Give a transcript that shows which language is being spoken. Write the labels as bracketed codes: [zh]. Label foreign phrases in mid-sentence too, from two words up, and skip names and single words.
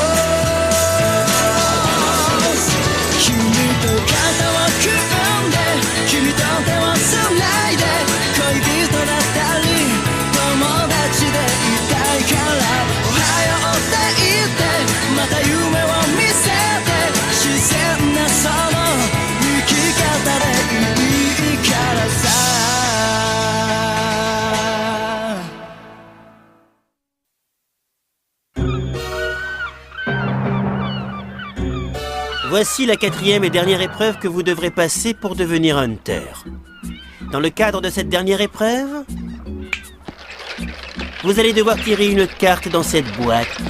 [ja] 君と肩を組んで君と手をつないで恋人だったり友達でいたいからおはようって言ってまた夢を見せて自然なその生き方でいいからさ [fr] Voici la quatrième et dernière épreuve que vous devrez passer pour devenir Hunter. Dans le cadre de cette dernière épreuve, vous allez devoir tirer une carte dans cette boîte.